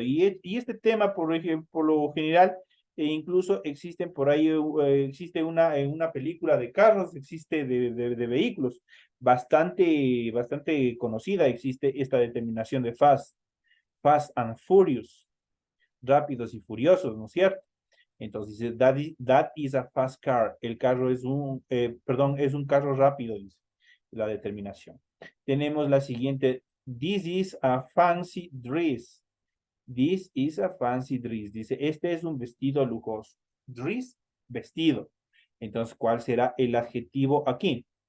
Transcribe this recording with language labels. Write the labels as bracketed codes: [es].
[es] Y este tema, por lo general, incluso existen por ahí, existe en una película de carros, existe de vehículos, bastante conocida, existe esta determinación de fast, fast and furious, rápidos y furiosos, ¿no es cierto? Entonces dice, [en] that is a fast car. [es] El carro es es un carro rápido, dice la determinación. Tenemos la siguiente, [en] this is a fancy dress. This is a fancy dress. [es] Dice, este es un vestido lujoso. Dress, vestido. Entonces, ¿cuál será el adjetivo aquí?